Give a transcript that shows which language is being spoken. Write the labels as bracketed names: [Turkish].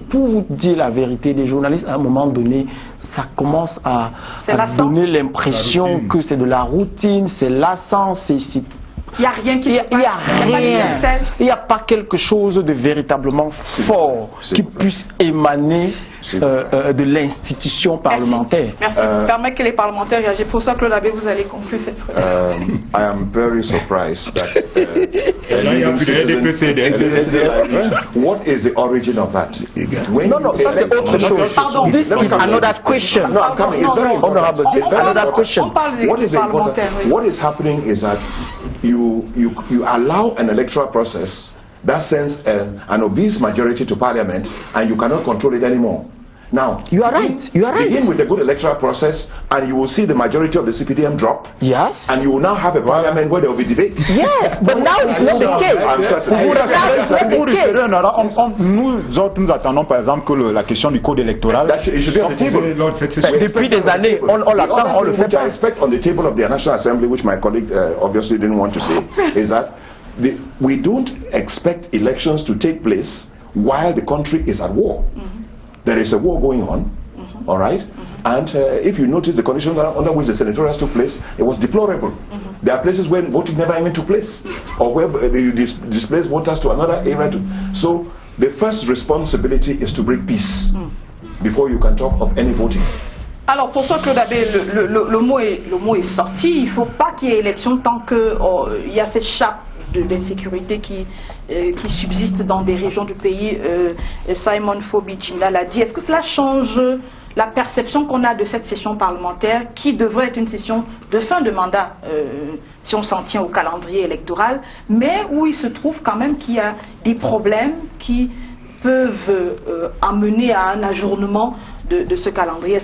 [French] Pour vous dire la vérité, les journalistes à un moment donné, ça commence à donner l'impression que c'est de la routine, c'est lassant, il n'y a rien qui il n'y a pas quelque chose de véritablement fort qui puisse émaner de l'institution parlementaire. Merci. Permettez que les parlementaires réagissent. Pour ça, Claude Abbé, vous allez conclure cette fois. [English] I am very surprised that what is the origin of that? [French] Non, ça c'est autre chose. Pardon. [English] This is another question. No, I'm coming. It's very honorable. This is another question. [French] On parle des parlementaires. [English] What is happening is that you allow an electoral process that sends an obese majority to parliament, and you cannot control it anymore. Now, you are right. Begin with a good electoral process, and you will see the majority of the CPDM drop. Yes. And you will now have a parliament where there will be debate. Yes, but now it's not the case. I'm certain. [French] Nous autres, nous attendons par exemple que la question du code électoral soit posée lors de cette session. Depuis des années, on l'attend, on le fait [English] Which I [French] pas. [English] expect on the table of the National Assembly, which my colleague obviously didn't want to say, is that we don't expect elections to take place while the country is at war. There is a war going on, all right? And if you notice the conditions under which the senatorials took place, it was deplorable. There are places where voting never even took place, or where you displace voters to another area. So the first responsibility is to bring peace before you can talk of any voting. [French] Alors pour ça, Claude Abbé, le mot est sorti. Il ne faut pas qu'il y ait élection tant qu'il y a cette chape d'insécurité qui subsiste dans des régions du pays. Simon Fobi-Chinda l'a dit. Est-ce que cela change la perception qu'on a de cette session parlementaire qui devrait être une session de fin de mandat si on s'en tient au calendrier électoral, mais où il se trouve quand même qu'il y a des problèmes qui peuvent amener à un ajournement de ce calendrier?